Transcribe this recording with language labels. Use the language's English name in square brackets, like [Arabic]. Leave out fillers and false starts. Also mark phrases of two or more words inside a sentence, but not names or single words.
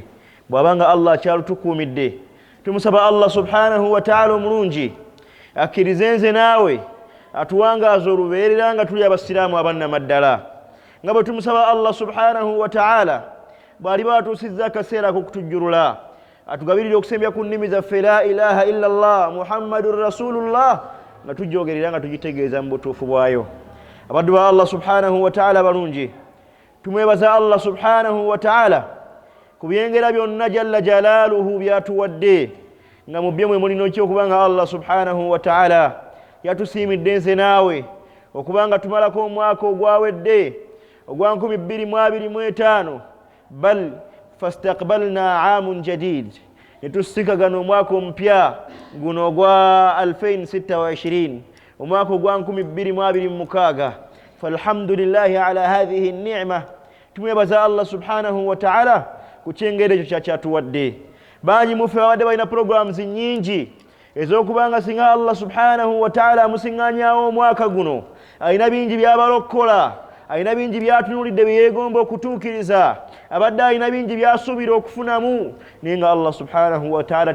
[Ganda] Bw'abanga Allah akyalutukuumidde tumusaba [Arabic] Allah subhanahu wa ta'ala [Ganda] omulungi akkirize nze naawe atuwangaaza olubeerera nga tuli abasiraamu abannamaddala nga bwe tumusaba [Arabic] Allah subhanahu wa ta'ala [Ganda] bw'aliba atuusizza akaseera ak'okutujjulula atugabirire okusembya ku nnimi zaffe [Arabic] la ilaha illa Allah Muhammadur Rasulullah [Ganda] nga tujjogerera nga tugitegeeza mu butuufu bwayo. Abaddu ba [Arabic] Allah subhanahu wa ta'ala [Ganda] balungi tumwebaza [Arabic] Allah subhanahu wa ta'ala [Ganda] ku byengera byonna [Arabic] jalla jalaaluhu [Ganda] byatuwadde nga mu bye mwe mulina ekyokubanga [Arabic] Allah subhanahu wa ta'ala [Ganda] yatusiimidde nze naawe okubanga tumalako omwaka ogwawedde ogwa 2025 [Arabic] bal fastaqbalna aamun jadid [Ganda] nitusika gano mwaka mpya guno gwa 2026 umwaka gwa 2026 [Arabic] falhamdulillah ala hadhihi an-ni'ma [Ganda] tumebaza [Arabic] Allah subhanahu wa ta'ala [Ganda] kuchengere cyo kyatuwadde banyi mufe wadde bayina programs nyingi ezokubanga singa [Arabic] Allah subhanahu wa ta'ala [Ganda] musinganyaawo mwaka guno ayina bingi byabalokola ayina bingi byatunulidde byegomba okutuukiriza abadde ayina bingi byasubira okufunamu ninga [Arabic] Allah subhanahu wa ta'ala